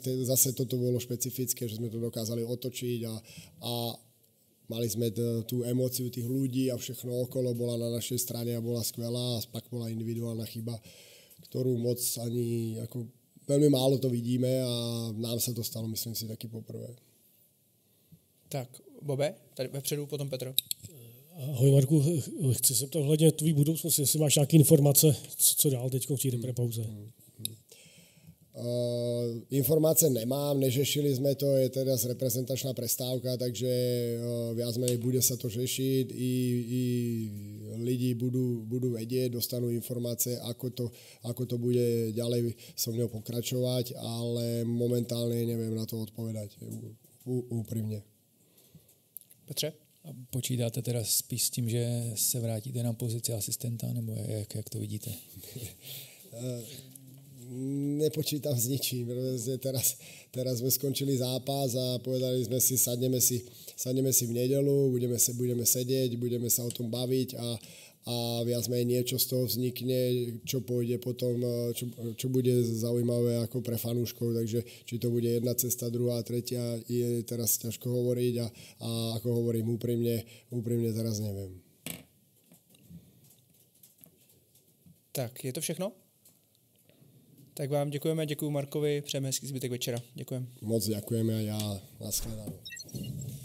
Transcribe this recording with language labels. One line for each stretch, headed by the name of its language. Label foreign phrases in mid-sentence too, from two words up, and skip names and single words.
Slovak: Zase toto bolo špecifické, že sme to dokázali otočiť a mali sme tú emóciu tých ľudí a všechno okolo bola na našej strane a bola skvelá a pak bola individuálna chyba, ktorú moc ani, ako veľmi málo to vidíme a nám sa to stalo, myslím si, taky poprvé.
Czech: Tak, Bobe, tady vepředu, potom Petro. Ahoj Marku, chci se ptat hledně tvý budoucnosti, jestli máš nějaké informace, co dál teď v té repauze.
Slovak: Informácie nemám, nežešili sme to, je teraz reprezentačná prestávka, takže viac menej bude sa to řešiť i lidi budú vedieť, dostanú informácie, ako to bude ďalej so mnou pokračovať, ale momentálne neviem na to odpovedať úprimne.
Czech: Petře? A počítáte teda spíš s tím, že se vrátíte na pozici asistenta, nebo jak to vidíte?
Slovak: Nepočítam s ničím. Teraz sme skončili zápas a povedali sme si, sadneme si v nedeľu, budeme sedieť, budeme sa o tom baviť a viac menej niečo z toho vznikne, čo pôjde potom, čo bude zaujímavé ako pre fanúškov, takže či to bude jedna cesta, druhá, tretia, je teraz ťažko hovoriť a ako hovorím úprimne teraz neviem.
Czech: Tak, je to všechno? Tak vám děkujeme, děkuji Markovi, přejeme hezký zbytek večera. Děkujeme.
Slovak: Moc ďakujeme a ja. Naschledanou.